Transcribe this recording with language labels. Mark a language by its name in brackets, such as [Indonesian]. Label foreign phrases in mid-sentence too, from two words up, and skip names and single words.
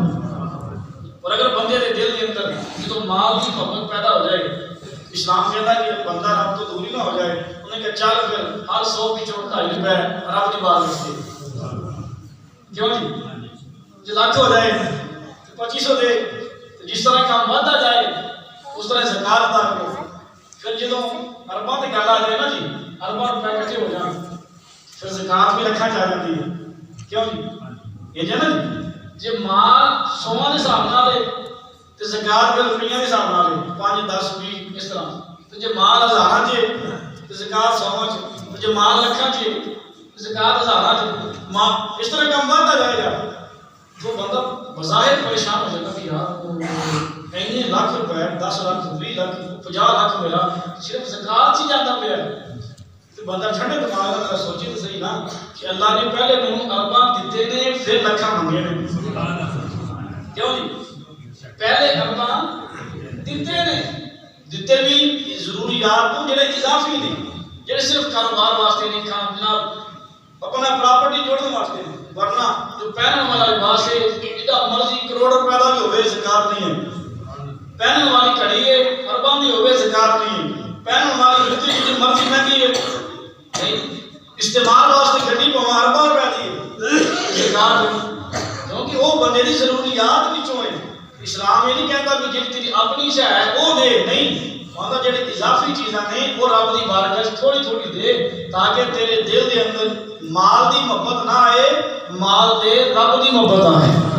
[Punjabi] اور اگر بندے دے دل کے اندر جدوں مال کی محبت پیدا ہو جائے، اسلام کہتا ہے کہ بندہ رب تو دوری نہ ہو جائے، انہیں کہ چل پھر ہر 100 وچوں 2.5 روپے رب دی بار وچ دے۔ کیوں جی؟ [Urdu] جے لاکھ ہو جائے تو 2500 دے، جس طرح کام بڑھتا جائے اس طرح زکات ادا کرو۔ [Punjabi] پھر جدوں ارباں تے گل آ جائے نا جی، ارباں روپے اکٹھے ہو جان، پھر زکات بھی رکھا جا جاتی ہے۔ کیوں جی؟ یہ جو نا جی مال 100 دے حساب نال ہے تے زکات پھر روپیاں دے حساب نال ہے، 5 10 20 اس طرح۔ تے جے مال ہزاراں چ تے زکات 100 چ، تے جے مال لکھاں چ تے زکات ہزاراں چ، [Urdu] اس طرح کام بڑھتا جائے گا تو بندہ بظاہر پریشان ہو جاتا کہ یار اینے لاکھ روپے 10 لاکھ 20 لاکھ 50 لاکھ میرا صرف زکات ہی جاتا پیا ہے۔ [Punjabi] تو بندہ ٹھنڈے دماغ نال سوچے تو صحیح نا کہ اللہ نے پہلے مینوں ارباں دتے نے پھر لکھاں منگے نے۔ کیوں جی؟ پہلے ارباں دتے نے، دتے بھی ضروریات تو جڑے اضافی نے، جڑے صرف کاروبار واسطے نہیں، کام جناب اپنا پراپرٹی جوڑنے واسطے نہیں، ورنہ جو پہننے والا لباس ہے جتنا مرضی کروڑ روپے کا بھی ہوئے زکات نہیں ہے۔ پہننے والی گھڑی ہے ارباں دی ہوئے زکات نہیں ہے۔ پہننے والی جوتی جتنی مرضی مہنگی ہے نہیں، استعمال واسطے گھڑی پاواں ارباں روپے دی ہے، زکات نہیں، کیونکہ وہ بندے دی ضروریات وچوں ہے۔ اسلام یہ نہیں کہتا کہ جی تیری اپنی شے ہے وہ دے، نہیں، وہاں جڑی اضافی چیزاں نے وہ رب دی بارگاہ وچ تھوڑی تھوڑی دے تاکہ تیرے دل دے اندر مال دی محبت نہ آئے، مال دے رب دی محبت آئے۔